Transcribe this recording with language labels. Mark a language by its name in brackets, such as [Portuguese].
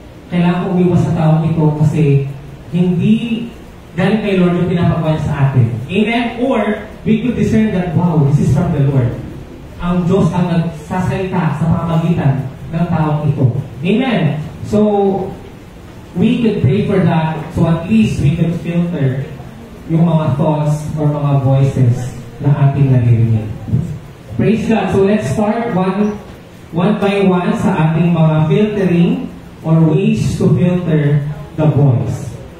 [Filipino] Kailangan umiwas sa taong ito kasi hindi galing kay Lord yung pinapagawa sa atin. Amen? [English] Or, we could discern that, wow, this is from the Lord. [Filipino] Ang Diyos ang nagsasalita sa pamamagitan ng taong ito. Amen? [English] So, we could pray for that so at least we could filter [Filipino] yung mga thoughts or mga voices na ating naririnig. Praise God. [English] So let's start one by one [Filipino] sa ating mga [English] filtering or ways to filter the voice.